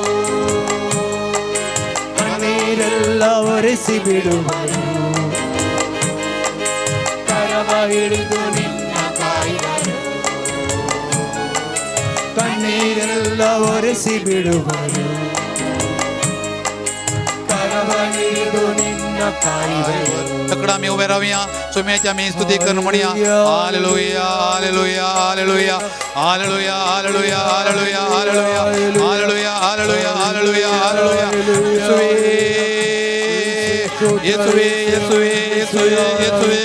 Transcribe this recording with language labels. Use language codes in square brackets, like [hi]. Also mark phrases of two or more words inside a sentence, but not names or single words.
[kn] ಕಣ್ಣೀರೆಲ್ಲ ಒರೆಸಿ ಬಿಡುವರು, ಕರವ ಹಿಡಿದು ನಿನ್ನ ಕಾಯುವರು. ಕಣ್ಣೀರೆಲ್ಲ ಒರೆಸಿ ಬಿಡುವರು, ಕರವ ಹಿಡಿದು ನಿನ್ನ ಕಾಯುವರು. [kok] तकडा आमी उबे रावया. सोम्याची आमी स्तुती करून म्हणया. हालेलुया, हालेलुया, हालेलुया, हालेलुया, हालेलुया, हालेलुया, हालेलुया, हालेलुया, हालेलुया, हालेलुया, हालेलुया. येसुवे, येसुवे, येसुवे, येसुवे.